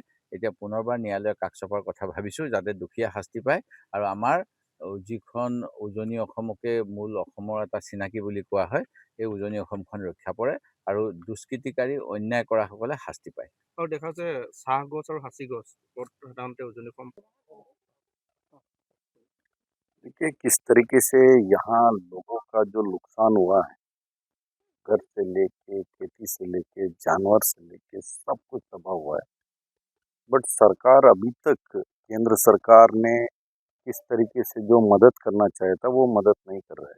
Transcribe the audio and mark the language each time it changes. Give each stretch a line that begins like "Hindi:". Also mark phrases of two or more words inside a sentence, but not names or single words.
Assamese: এতিয়া পুনৰবাৰ ন্যায়ালয়ৰ কাষ চপাৰ কথা ভাবিছোঁ, যাতে দুখীয়া শাস্তি পায় আৰু আমাৰ যিখন উজনি অসমকে মূল অসমৰ এটা চিনাকি বুলি কোৱা হয়, এই উজনি অসমখন ৰক্ষা পৰে আৰু দুষ্কৃতিকাৰী অন্যায় কৰাসকলে শাস্তি পায়। আৰু দেখা যায় চাহ গছ আৰু সাঁচি গছ সাধাৰণতে উজনি অসম।
Hindi: देखिए किस तरीके से यहाँ लोगों का जो नुकसान हुआ है, घर से लेके खेती से लेके जानवर से लेके सब कुछ तबाह हुआ है। बट सरकार अभी तक, केंद्र सरकार ने किस तरीके से जो मदद करना चाहा था वो मदद नहीं कर रहे हैं।